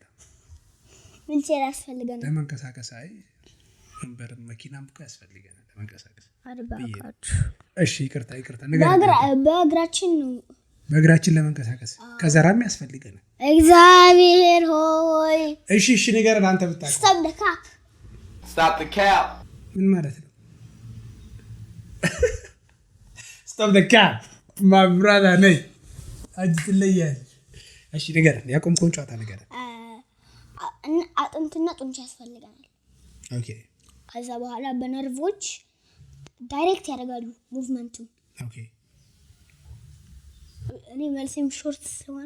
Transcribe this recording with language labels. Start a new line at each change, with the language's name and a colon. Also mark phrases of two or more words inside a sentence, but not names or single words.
Amharic: ዊልቸር ያስፈልገናል ለመንቀሳቀስ። አይ ወንበር መኪናም እኮ ያስፈልገናል ለመንቀሳቀስ። እሺ፣ ይቅርታ። በእግራችን ነው። በእግራችን ለመንቀሳቀስ ከዘራም ያስፈልገናል። እግዚአብሔር ሆይ እሺ፣ ንገረን አንተ ብታውቅ።
English: Stop the cap.
Amharic: ምን ማለት ነው?
English: Stop the cap. My brother
Amharic: ነይ አንቺ ትለያለሽ። እሺ፣ ንገረን። ያቆምከውን ጨዋታ ንገረን። አጥንትና ጡንቻ ያስፈልገናል። ኦኬ። ከዛ በኋላ በነርቮች ዳይሬክት ያደርጋሉ ሙቭመንቱ። ኦኬ። እኔ መልሴም ሾርት ስለሆነ